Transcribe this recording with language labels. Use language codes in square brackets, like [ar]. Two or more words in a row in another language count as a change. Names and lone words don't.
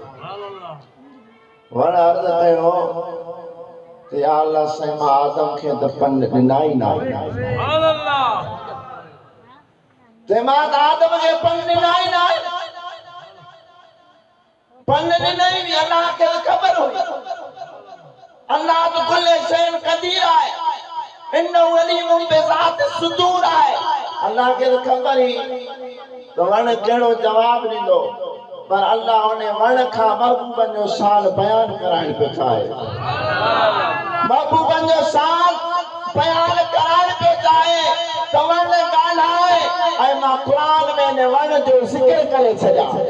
[sd] वण अर्ज़ कयो त या अल्लाह साईं मां आदम खे त पन ॾिना ई न आहे। ते मां आदम खे पन ॾिना ई न आहे। पन ॾिनई बि अल्लाह खे ख़बर हुई। अल्लाह तो [ar] كل شيء قدير [sd] आहे। [ar] إنه عليم بذات الصدور आहे। [sd] अल्लाह खे ख़बर ही तो वण कहिड़ो जवाब ॾींदो, पर अल्लाह उन वण खां महबूबनि जो शान बयान कराइण पियो चाहे। महबूबनि जो शान बयान कराइण पियो चाहे। आहे त वण ॻाल्हाए ऐं मां क़ुरान में ने वण जो ज़िक्र करे छॾियां।